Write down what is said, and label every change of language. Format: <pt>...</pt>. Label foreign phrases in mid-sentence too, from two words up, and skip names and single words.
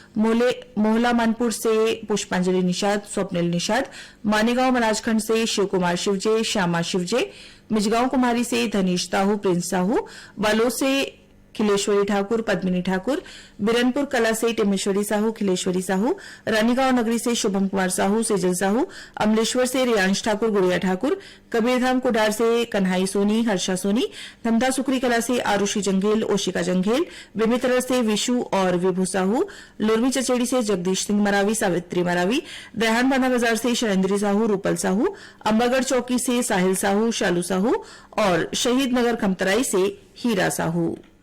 <hi>मोहला मानपुर से पुष्पांजलि निषाद, स्वप्निल निषाद, मानेगांव मलाजखंड से शिवकुमार शिवजे, श्यामा शिवजे, मिजगांव कुमारी से धनीश साहू, प्रिंस साहू, बालोद से खिलेश्वरी ठाकुर, पद्मिनी ठाकुर, बिरनपुर कला से टिमेश्वरी साहू, खिलेश्वरी साहू, रानीगांव नगरी से शुभम कुमार साहू, सेजल साहू, अमलेश्वर से रियांश ठाकुर, गुड़िया ठाकुर, कबीरधाम कुडार से कन्हाई सोनी, हर्षा सोनी, धमधा सुकरी कला से आरुषि जंघेल, ओशिका जंघेल, बेमितर से विशु और विभू साहू, लोरमी चचेड़ी से जगदीश सिंह मरावी, सावित्री मरावी, दयानबाना बाजार से शैलेंद्री साहू, रूपल साहू, अंबागढ़ चौकी से साहिल साहू, शालू साहू और शहीद नगर खमतराई से हीरा साहू।</hi>